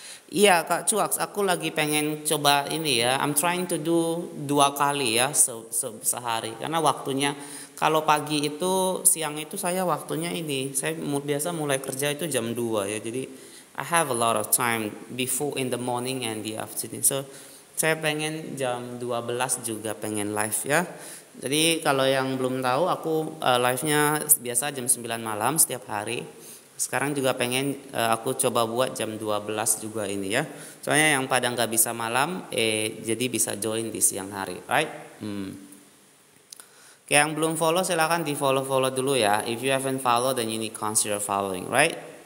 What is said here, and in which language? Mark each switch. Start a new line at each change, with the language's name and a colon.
Indonesian: Iya Kak Cuaks, aku lagi pengen coba ini ya.
English: I'm trying to do 2
Indonesian: kali ya sehari. Karena waktunya kalau pagi itu, siang itu saya waktunya ini. Saya biasa mulai kerja itu jam 2 ya.
English: Jadi I have a lot of time before in the morning and the afternoon.
Indonesian: So saya pengen jam 12 juga pengen live ya. Jadi kalau yang belum tahu, aku live-nya biasa jam 9 malam setiap hari. Sekarang juga pengen aku coba buat jam 12 juga ini ya. Soalnya yang pada nggak bisa malam, jadi bisa join di siang hari, right? Oke, yang belum follow silahkan di follow dulu ya.
English: If you haven't follow, then you need consider following, right?